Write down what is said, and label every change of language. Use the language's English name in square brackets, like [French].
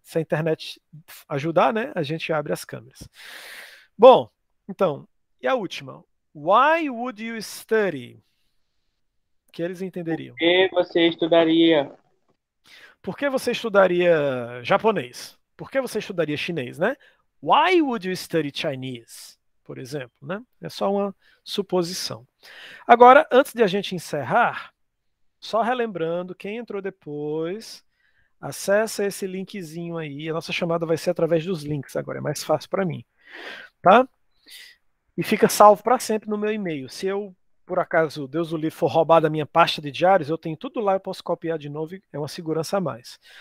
[Portuguese] Se a internet ajudar, né? A gente abre as câmeras. Bom, então, e a última? [English] Why would you study? [Portuguese] Que eles entenderiam. Por que você estudaria? Por que você estudaria japonês? Por que você estudaria chinês, né? [English] Why would you study Chinese? [Portuguese] Por exemplo, né? É só uma suposição. Agora, antes de a gente encerrar, só relembrando, quem entrou depois, acessa esse linkzinho aí. A nossa chamada vai ser através dos links agora, é mais fácil para mim, tá? E fica salvo para sempre no meu e-mail. Se eu, por acaso, Deus o livre, for roubar da minha pasta de diários, eu tenho tudo lá, eu posso copiar de novo, é uma segurança a mais.